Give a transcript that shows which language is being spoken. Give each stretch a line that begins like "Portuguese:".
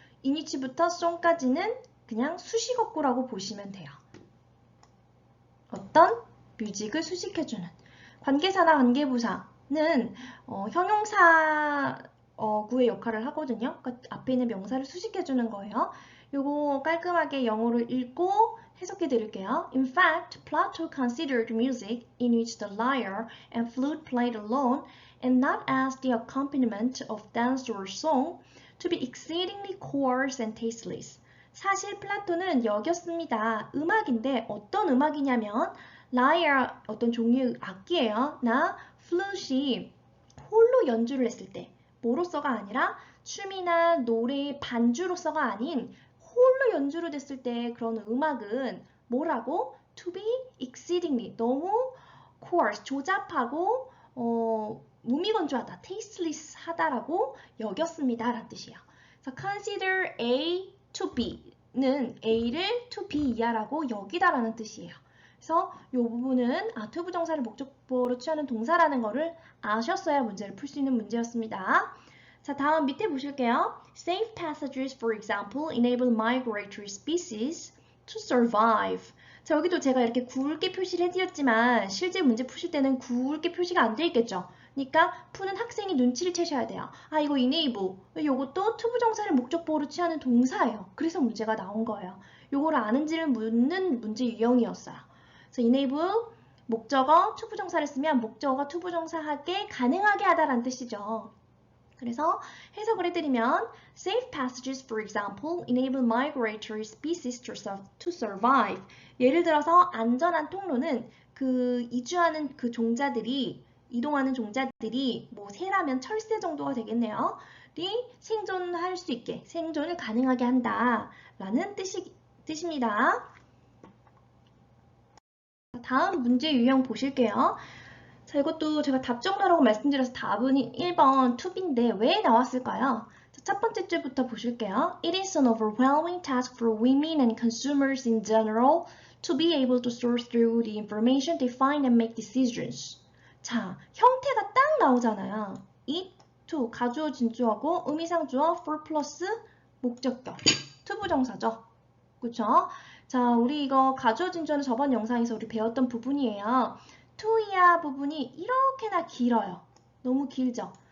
Korean: 이니치부터 송까지는 그냥 수식어구라고 보시면 돼요. 어떤? 뮤직을 수식해주는 관계사나 관계부사는 형용사 구의 역할을 하거든요. 그러니까 앞에 있는 명사를 수식해주는 거예요. 요거 깔끔하게 영어를 읽고 해석해 드릴게요.
English: In fact, Plato considered music in which the lyre and flute played alone and not as the accompaniment of dance or song to be exceedingly coarse and tasteless.
Korean: 사실 플라톤은 여겼습니다. 음악인데 어떤 음악이냐면 lyre 어떤 종류의 악기예요. 나 flute이 홀로 연주를 했을 때 뭐로서가 아니라 춤이나 노래의 반주로서가 아닌 홀로 연주로 됐을 때 그런 음악은 뭐라고?
English: To be exceedingly
Korean: 너무 coarse 조잡하고 무미건조하다 tasteless 하다라고 여겼습니다 라는 뜻이에요. 그래서 consider A to B는 A를 to B 이하라고 여기다라는 뜻이에요. 그래서 이 부분은 투부정사를 목적보어로 취하는 동사라는 거를 아셨어야 문제를 풀 수 있는 문제였습니다. 자, 다음 밑에 보실게요.
English: Safe passages, for example, enable migratory species to survive.
Korean: 자, 여기도 제가 이렇게 굵게 표시를 해드렸지만 실제 문제 푸실 때는 굵게 표시가 안 돼 있겠죠. 그러니까 푸는 학생이 눈치를 채셔야 돼요. 이거 enable. 이것도 투부정사를 목적보어로 취하는 동사예요. 그래서 문제가 나온 거예요. 요거를 아는지를 묻는 문제 유형이었어요. 그래서 enable 목적어 투부정사를 쓰면 목적어가 투부정사하게 가능하게 하다라는 뜻이죠. 그래서 해석을 해드리면
English: Safe passages, for example, enable migratory species to survive.
Korean: 예를 들어서 안전한 통로는 그 이주하는 그 종자들이 이동하는 종자들이 뭐 새라면 철새 정도가 되겠네요. 생존할 수 있게 생존을 가능하게 한다라는 뜻입니다. 다음 문제 유형 보실게요. 자, 이것도 제가 답정너라고 말씀드려서 답은 1번 투비인데 왜 나왔을까요? 자, 첫 번째 줄부터 보실게요.
English: It is an overwhelming task for women and consumers in general to be able to sort through the information they find and make decisions.
Korean: 자, 형태가 딱 나오잖아요. it, to, 가주어, 진주어고 의미상주어, for 플러스 목적격, 투부정사죠. 그쵸? 자, 우리 이거 가주어, 진주어는 저번 영상에서 우리 배웠던 부분이에요. to이야 부분이 이렇게나 길어요. 너무 길죠?